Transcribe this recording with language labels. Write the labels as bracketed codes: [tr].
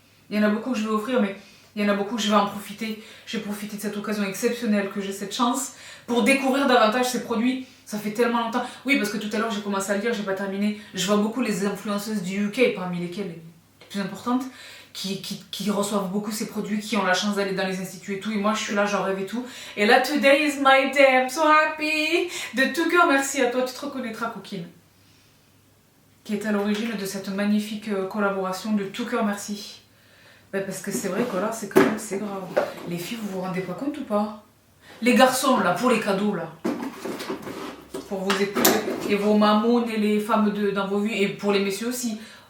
[fr] Il y en a beaucoup que je vais offrir, mais il y en a beaucoup que je vais en profiter. Je vais profiter de cette occasion exceptionnelle que j'ai cette chance pour découvrir davantage ces produits. Ça fait tellement longtemps. Oui, parce que tout à l'heure, j'ai commencé à le lire, j'ai pas terminé. Je vois beaucoup les influenceuses du UK, parmi lesquelles les plus importantes, qui reçoivent beaucoup ces produits, qui ont la chance d'aller dans les instituts et tout. Et moi, je suis là, j'en rêve et tout. Et là, [en] today is my day, I'm so happy. [fr] De tout cœur, merci à toi, tu te reconnaîtras, coquine. Qui est à l'origine de cette magnifique collaboration. De tout cœur, merci. Ben, parce que c'est vrai que là, c'est quand même, c'est grave. Les filles, vous vous rendez pas compte ou pas? Les garçons, là, pour les cadeaux, là. Pour vos épouses et vos mamounes et les femmes dans vos vies. Et pour les messieurs aussi.